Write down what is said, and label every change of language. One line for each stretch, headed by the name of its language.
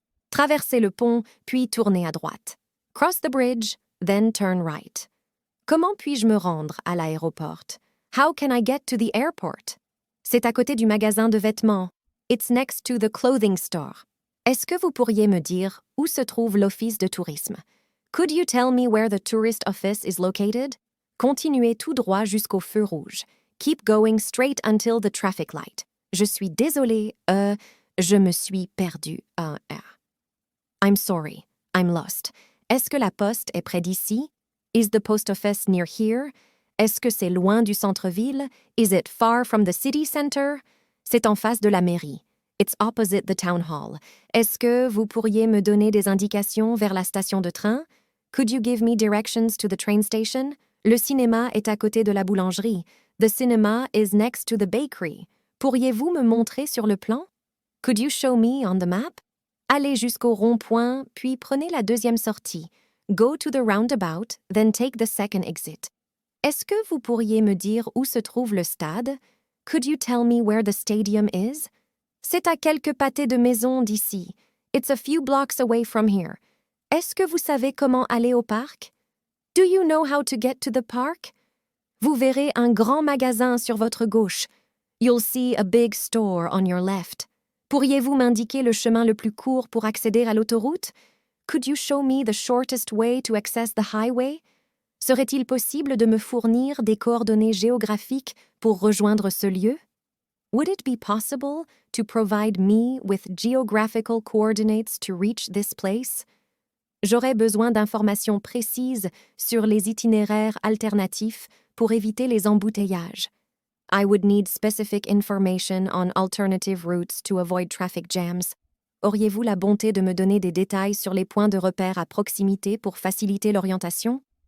French: Traversez le pont, puis tournez à droite.
English: Cross the bridge, then turn right.
French: Comment puis-je me rendre à l'aéroport?
English: How can I get to the airport?
French: C'est à côté du magasin de vêtements.
English: It's next to the clothing store.
French: Est-ce que vous pourriez me dire où se trouve l'office de tourisme?
English: Could you tell me where the tourist office is located?
French: Continuez tout droit jusqu'au feu rouge.
English: Keep going straight until the traffic light.
French: Je suis désolé, je me suis perdu.
English: I'm sorry, I'm lost.
French: Est-ce que la poste est près d'ici?
English: Is the post office near here?
French: Est-ce que c'est loin du centre-ville?
English: Is it far from the city center?
French: C'est en face de la mairie.
English: It's opposite the town hall.
French: Est-ce que vous pourriez me donner des indications vers la station de train?
English: Could you give me directions to the train station?
French: Le cinéma est à côté de la boulangerie.
English: The cinema is next to the bakery.
French: Pourriez-vous me montrer sur le plan?
English: Could you show me on the map?
French: Allez jusqu'au rond-point, puis prenez la deuxième sortie.
English: Go to the roundabout, then take the second exit.
French: Est-ce que vous pourriez me dire où se trouve le stade?
English: Could you tell me where the stadium is?
French: C'est à quelques pâtés de maison d'ici.
English: It's a few blocks away from here.
French: Est-ce que vous savez comment aller au parc?
English: Do you know how to get to the park?
French: Vous verrez un grand magasin sur votre gauche.
English: You'll see a big store on your left.
French: Pourriez-vous m'indiquer le chemin le plus court pour accéder à l'autoroute?
English: Could you show me the shortest way to access the highway?
French: Serait-il possible de me fournir des coordonnées géographiques pour rejoindre ce lieu?
English: Would it be possible to provide me with geographical coordinates to reach this place?
French: J'aurais besoin d'informations précises sur les itinéraires alternatifs pour éviter les embouteillages.
English: I would need specific information on alternative routes to avoid traffic jams.
French: Auriez-vous la bonté de me donner des détails sur les points de repère à proximité pour faciliter l'orientation?